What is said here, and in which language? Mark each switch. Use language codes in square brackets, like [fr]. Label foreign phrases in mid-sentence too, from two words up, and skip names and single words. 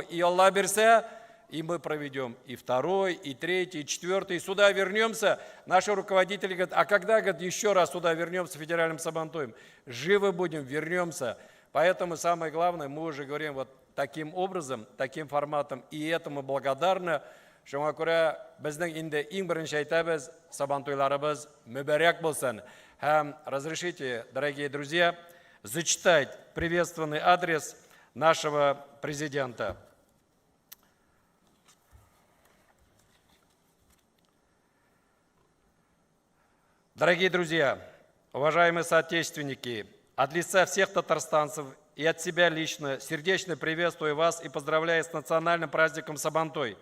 [ru] И [tt] Аллах берсе, [ru] и мы проведем и 2-й, и 3-й, и 4-й, и сюда вернемся. Наши руководители говорят, а когда, говорят, еще раз сюда вернемся федеральным Сабантуем? Живы будем, вернемся. Поэтому самое главное, мы уже говорим вот таким образом, таким форматом, и этому благодарны. [tt] Шуңа күрә безнең инде иң беренче әйтәбез, Сабантуйларыбыз мөбарәк булсын. [ru] Һәм разрешите, дорогие друзья, зачитать приветственный адрес нашего президента. Дорогие друзья, уважаемые соотечественники, от лица всех татарстанцев и от себя лично сердечно приветствую вас и поздравляю с национальным праздником Сабантуй.